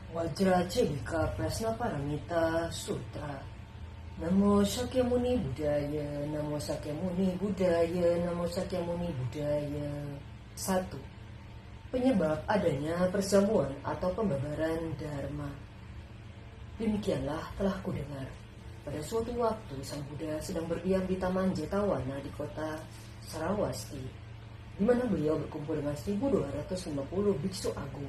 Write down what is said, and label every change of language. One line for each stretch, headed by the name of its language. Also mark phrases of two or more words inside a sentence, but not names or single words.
Indonesian: Wajracandika Prasnaparamita Sutra.
Sanskrit: Namo Sakyamuni Buddhaya, Namo Sakyamuni Buddhaya, Namo Sakyamuni Buddhaya.
Indonesian: 1. Penyebab adanya perjamuan atau pembabaran Dharma. Demikianlah telah kudengar. Pada suatu waktu Sang Buddha sedang berdiam di Taman Jetawana di kota Sarawasti, di mana beliau berkumpul dengan 1250 biksu agung.